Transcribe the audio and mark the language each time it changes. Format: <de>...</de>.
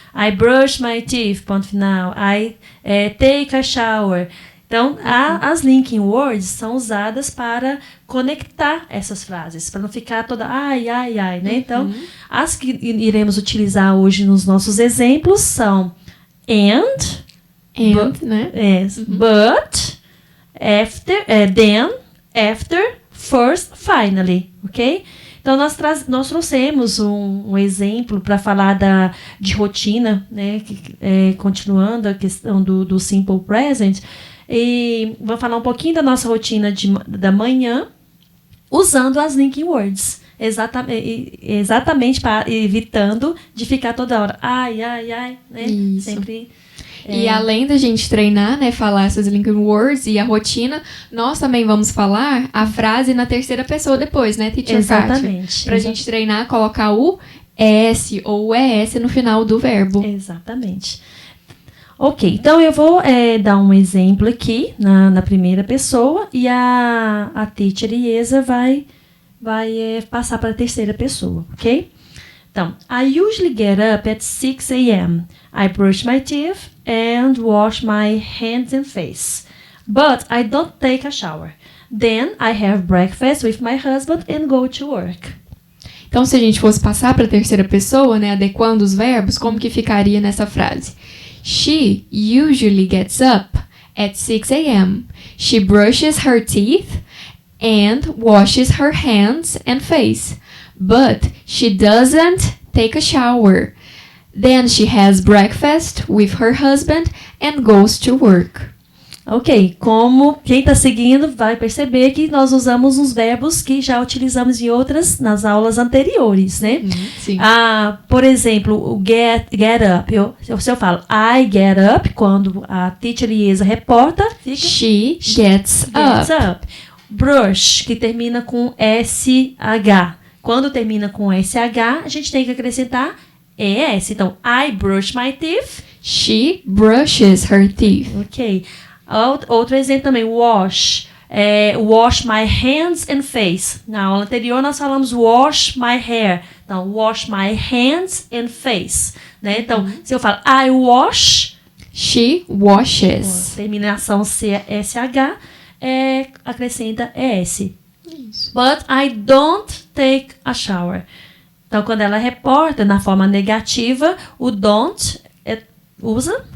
<en>I brush my teeth,</en> <pt>ponto final.</pt> <en>I take a shower.</en> <pt>Então, as linking words são usadas para conectar essas frases, para não ficar toda ai, né? Então, as que iremos utilizar hoje nos nossos exemplos são and, né?</pt> <en>But, after, then, after, first, finally, ok?</en> <pt>Então, nós trouxemos um exemplo para falar de rotina, né? Continuando a questão do simple present. E vou falar um pouquinho da nossa rotina da manhã usando as linking words. Exatamente evitando de ficar toda hora ai, né? Isso. Sempre. E além da gente treinar, né, falar essas linking words e a rotina, nós também vamos falar a frase na terceira pessoa depois, né, Teacher Exatamente. Pra gente treinar, colocar o S ou o ES no final do verbo. Exatamente. Ok, então eu vou dar um exemplo aqui na primeira pessoa e a Teacher Iesa vai passar para a terceira pessoa, ok?</pt> <en>Então, I usually get up at 6 a.m. I brush my teeth and wash my hands and face. But I don't take a shower. Then I have breakfast with my husband and go to work.</en> <pt>Então, se a gente fosse passar para a terceira pessoa, né, adequando os verbos, como que ficaria nessa frase?</pt> <en>She usually gets up at 6 a.m. She brushes her teeth and washes her hands and face. But she doesn't take a shower. Then she has breakfast with her husband and goes to work.</en> <pt>Ok, como quem está seguindo vai perceber que nós usamos os verbos que já utilizamos nas aulas anteriores, né? Sim. Por exemplo, o get up. Se eu falo</pt> <en>I get up,</en> <pt>quando a Teacher Iesa reporta, fica</pt> <en>She gets up.</en> <pt>Brush, que termina com SH. Quando termina com SH, a gente tem que acrescentar ES.</pt> <en>Então, I brush my teeth. She brushes her teeth. Ok.</en> <pt>Outro exemplo também, wash.</pt> <en>Wash my hands and face.</en> <pt>Na aula anterior, nós falamos</pt> <en>wash my hair. Então, wash my hands and face.</en> <pt>Né? Então, se eu falo</pt> <en>I wash. She washes.</en> <pt>Terminação CSH, acrescenta ES. Isso.</pt> <en>But I don't take a shower.</en> <pt>Então, quando ela reporta na forma negativa, o don't usa</pt>